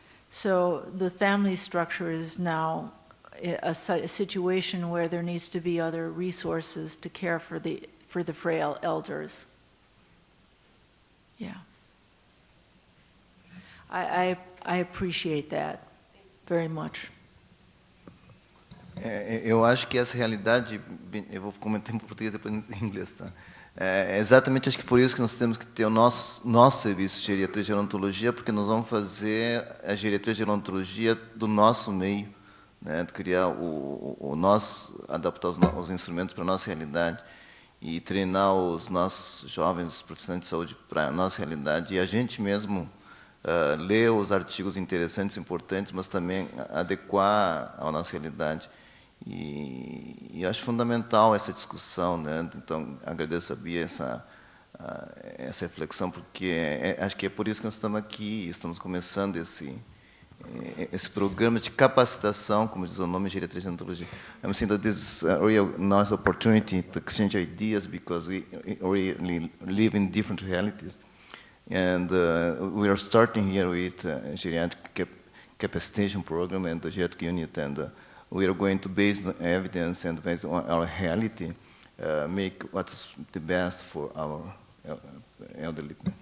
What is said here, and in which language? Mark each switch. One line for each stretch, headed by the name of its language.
English: So the family structure is now a situation where there needs to be other resources to care for the frail elders. Yeah. I appreciate that very much.
Portuguese: Eu acho que essa realidade, eu vou comentar em português depois em inglês, tá? É exatamente, acho que por isso que nós temos que ter o nosso serviço de geriatria e gerontologia, porque nós vamos fazer a geriatria e gerontologia do nosso meio, né, de criar o nosso, adaptar os instrumentos para a nossa realidade e treinar os nossos jovens profissionais de saúde para a nossa realidade, e a gente mesmo ler os artigos interessantes, importantes, mas também adequar à nossa realidade. E acho fundamental essa discussão, né? Então, agradeço a Bia essa reflexão, porque acho que é por isso que nós estamos aqui, estamos começando esse programa de capacitação, como diz o nome, Geriatria e Gerontologia.
English: I'm saying that this is a real nice opportunity to exchange ideas, because we really live in different realities. And we are starting here with geriatric capacitation program and the geriatric unit, and we are going to base on evidence and based on our reality, make what's the best for our elderly.